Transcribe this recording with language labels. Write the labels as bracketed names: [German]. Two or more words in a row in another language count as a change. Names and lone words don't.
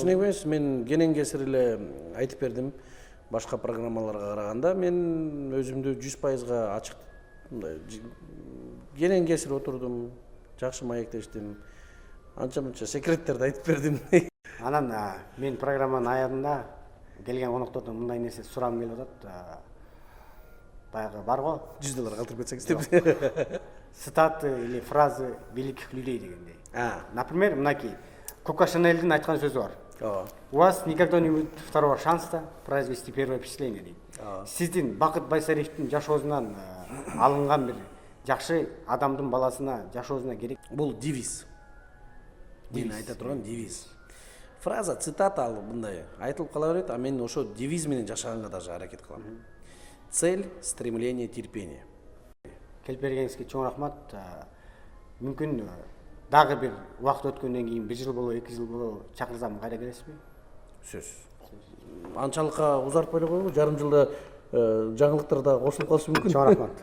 [Kyrgyz] кичине эмес, мен кенен кесир эле айтып бердим. Башка программаларга караганда мен өзүмдү 100%га ачык мындай кенен кесир отурдум, жакшы маектештим. Анча-мынча секреттерди айтып бердим. Анан мен программанын аягында келген коноктордон мындай нерсе сурагым келип атат. Баягы бар го, $100 калтырып кетсеңиз деп. [Russian] цитаты или фразы великих людей дегендей. [Kyrgyz] Например, мынакей. Коко Шанельдин айткан сөзү бар. [Russian] У вас никогда не будет второго шанса произвести первое впечатление дейт. [Kyrgyz] Сиздин Бакыт Байсариевдин жашоосунан алынган бир жакшы адамдын баласына жашоосуна керек. Бул девиз. Мен айта турган девиз. [Russian] Фраза, цитата [Kyrgyz] ал мындай айтылып кала берет, а мен ошо девиз менен жашаганга даже аракет кылам. [Russian] Цель, стремление, терпение. [Kyrgyz] Келип бергениңизге чоң рахмат. Мүмкүн дагы бир убакыт өткөндөн кийин 1 жыл болобу, 2 жыл болобу чакырсам кайра келесизби? Сөз. Анчалыкка узартпай эле койгу, жарым жылда жаңылыктар да кошулуп калышы мүмкүн. Чоң рахмат.